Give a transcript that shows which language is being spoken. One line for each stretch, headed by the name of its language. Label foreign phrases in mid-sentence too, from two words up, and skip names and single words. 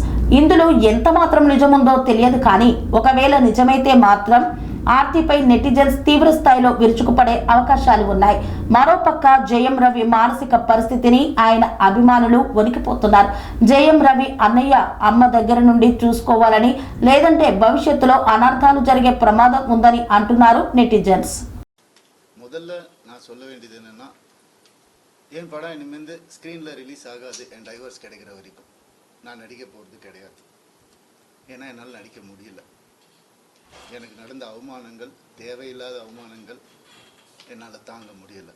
Telugu: ఇందులో ఎంత మాత్రం నిజముందో తెలియదు, కానీ ఒకవేళ నిజమైతే మాత్రం ఆర్తిపై నెటిజన్స్ తీవ్ర స్థాయిలో విరుచుకుపడే అవకాశాలు ఉన్నాయి. మరోపక్క జయం రవి మానసిక పరిస్థితిని ఆయన అభిమానులు వణికిపోతున్నారు. జయం రవి అన్నయ్య అమ్మ దగ్గర నుండి చూసుకోవాలని, లేదంటే భవిష్యత్తులో అనర్థాలు జరిగే ప్రమాదం ఉందని అంటున్నారు నెటిజన్స్.
Tamil: முதல்ல நான் சொல்ல வேண்டியது என்னன்னா, என் படம் இனிமேல் ஸ்க்ரீனில் ரிலீஸ் ஆகாது, என் டைவர்ஸ் கிடைக்கிற வரைக்கும் நான் நடிக்க போகிறது கிடையாது. ஏன்னா என்னால் நடிக்க முடியல. எனக்கு நடந்த அவமானங்கள், தேவையில்லாத அவமானங்கள் என்னால் தாங்க முடியலை.